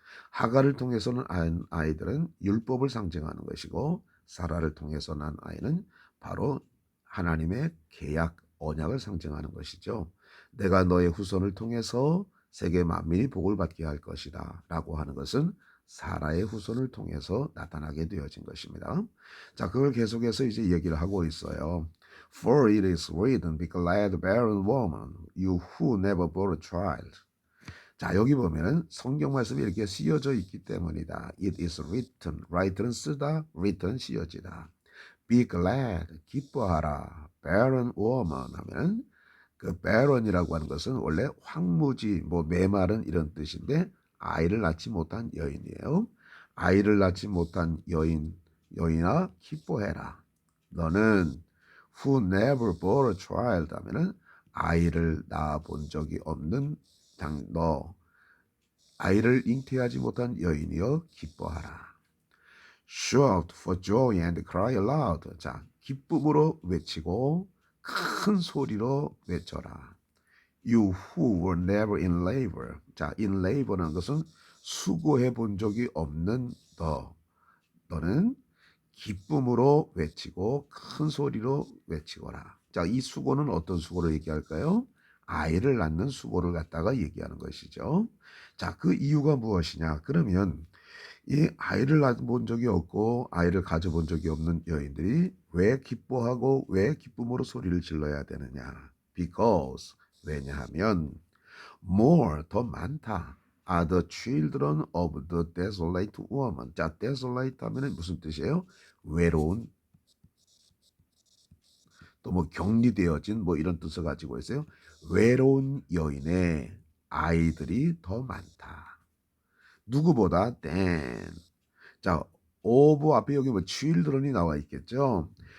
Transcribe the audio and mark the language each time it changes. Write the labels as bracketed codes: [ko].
[ko] 하갈을 통해서는 아이들은 율법을 상징하는 것이고, 사라를 통해서 난 아이는 바로 하나님의 계약, 언약을 상징하는 것이죠. 내가 너의 후손을 통해서 세계 만민이 복을 받게 할 것이다 라고 하는 것은 사라의 후손을 통해서 나타나게 되어진 것입니다. 자, 그걸 계속해서 이제 얘기를 하고 있어요. [en] For it is written, be glad, barren woman, you who never bore a child. [ko] 자, 여기 보면은 성경 말씀이 이렇게 씌어져 있기 때문이다. [en] It is written. write는 쓰다, written 씌어지다. Be glad, [ko] 기뻐하라. barren woman 하면은 그 barren이라고 하는 것은 원래 황무지, 뭐 메마른 이런 뜻인데 아이를 낳지 못한 여인이에요. 아이를 낳지 못한 여인아 기뻐해라. 너는 [en] who never bore a child [ko] 하면은 아이를 낳아 본 적이 없는 너 아이를 잉태하지 못한 여인이여 기뻐하라. [en] Shout for joy and cry aloud. [ko] 자, 기쁨으로 외치고 큰 소리로 외쳐라. [en] You who were never in labor. [ko] 자, in labor라는 것은 수고해 본 적이 없는 너는 기쁨으로 외치고 큰 소리로 외치거라. 자, 이 수고는 어떤 수고를 얘기할까요? 아이를 낳는 수고를 갖다가 얘기하는 것이죠. 자, 그 이유가 무엇이냐? 그러면 이 아이를 낳아본 적이 없고 아이를 가져본 적이 없는 여인들이 왜 기뻐하고 왜 기쁨으로 소리를 질러야 되느냐? Because 왜냐하면 more 더 많다. [en] Are the children of the desolate woman. [ko] 자, desolate 하면은 무슨 뜻이에요? 외로운, 또 뭐 격리되어진 뭐 이런 뜻을 가지고 있어요. 외로운 여인의 아이들이 더 많다. 누구보다 than. 자, of 앞에 여기 뭐 children이 나와 있겠죠.